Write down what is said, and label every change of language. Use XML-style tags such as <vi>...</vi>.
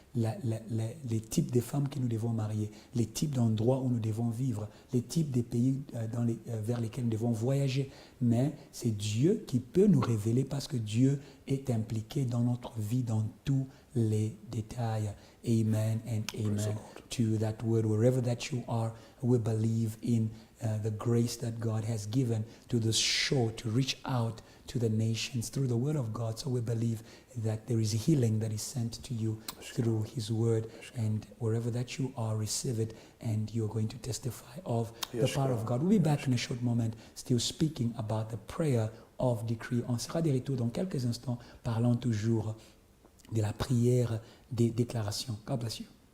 <fr>les types de femmes que nous devons marier, les types d'endroits où nous devons vivre, les types de pays vers lesquels nous devons voyager. Mais c'est Dieu qui peut nous révéler parce que Dieu est impliqué dans notre vie, dans tous les détails.</fr> <en>Amen and amen to that word. Wherever that you are, we believe in the grace that God has given to the show to reach out to the nations through the word of God. So we believe that there is healing that is sent to you through his word, and wherever that you are, receive it, and you're going to testify of the power of God. We'll be back in a short moment, still speaking about the prayer of decree.</en> <fr>On sera de retour dans quelques instants, parlant toujours de la prière des déclarations.</fr> <en>God bless you.</en>